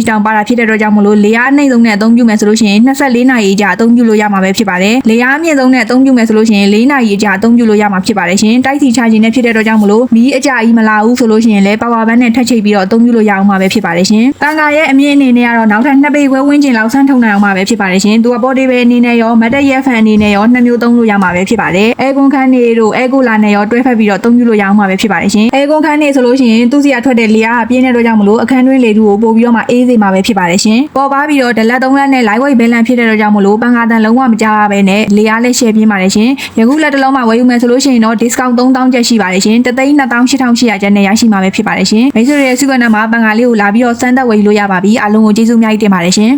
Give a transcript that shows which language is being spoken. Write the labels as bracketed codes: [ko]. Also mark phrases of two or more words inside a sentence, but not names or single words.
[my] တောင်ပါတာဖြစ်တဲ့အတွက်ကြောင့်မလို့လေအားအနှိမ့်ဆုံးနဲ့အသုံးပြုမယ်ဆိုလို့ရှိရင်24နာရီကြာအသုံးပြုလို့ရမှာပဲဖြစ်ပါတယ်လေအားအမြင့်ဆုံးနဲ့အသုံးပြုမယ်ဆိုလို့ရှိရင်4နာရီကြာအသုံးပြုလို့ရမှာဖြစ်ပါတယ်ရှင်တိုက်စီ charging နဲ့ဖြစ်တဲ့အတွက်ကြောင့်မလို့မီးအ ကြကြီးမလာဘူးဆိုလို့ရှိရင်လည်း [en] power bank [my] နဲ့ထပ်ချိတ်ပြီးတော့အသုံးပြုလို့ရအောင်မှာပဲဖြစ်ပါတယ်ရှင်တန်ခါရဲ့အမြင့်အနေနဲ့ကတော့နောက်ထပ်2ပေခွဲဝန်းကျင်လောက်ဆန်းထုံနိုင်အောင်မှာပဲဖြစ် ပါတယ်ရှင်သူက portable အနေနဲ့ရော matte ရဲ့ fan အနေနဲ့ရော2မျိုးသုံးလို့ရမှာပဲဖြစ်ပါတယ် aircon ခန်းနေတို့ [en] air cooler [my] နဲ့ရောတွဲဖက်ပြီးတော့သုံးပြုလို့ရအောင်မှာပဲဖြစ်ပါတယ်ရှင် aircon ခန်းနေဆိုလို့ရှိရင်သူ့စီကထွက်တဲ့လေအားအပြင်းတဲ့အတွက်ကြောင့်မလို့အခန်းတွင်းလေထုကိုပို့ပြီးတော့မှအေးစေမှာပဲဖြစ်ပါတယ်ရှင်ပေါ်ပါပြီးတော့ဒလက်3လက်နဲ့ [en] light weight balance [my] ဖြစ်တဲ့အတွက်ကြောင့်မလို့ပန်ကာတန်လုံးဝမကြပါပဲနဲ့လေအားလည်း share ပြင်းပါတယ်ရှင်ယခုလက်တစ်လုံးမှာဝယ်ယူမယ်ဆိုလို့ရှိရင်တော့ discount 3000ကျပ်ရှိပါတယ်ရှင်328,800ကျပ်နဲ့ရရှိမှာပဲဖြစ်ပါတယ်ရှင်မိတ်ဆွေတွေရဲ့စုကနံမှာပန်ကာလေးကိုလာပြီးတော့စမ်းသပ်ဝယ်ယူလို့ရပါပြီအားလုံးကိုကျေးဇူးအများကြီးတင်ပါတယ်ရှင်